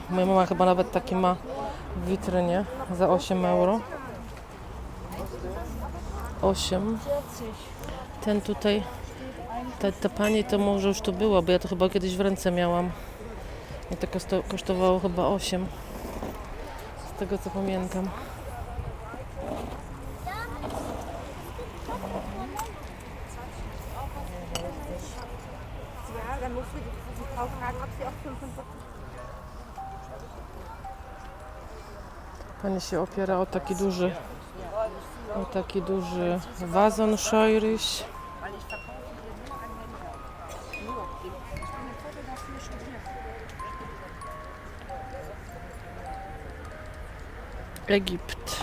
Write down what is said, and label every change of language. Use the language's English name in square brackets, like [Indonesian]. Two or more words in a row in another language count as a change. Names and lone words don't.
[Polish] Moja mama chyba nawet taki ma w witrynie za 8 euro. 8. Ten tutaj, ta pani to może już tu była, bo ja to chyba kiedyś w ręce miałam. I to kosztowało chyba 8. Z tego co pamiętam. [German] Ja, dann musst du die Frau fragen, ob sie auch 45. [Polish] Pani się opiera o taki duży wazon szojryś. Egipt.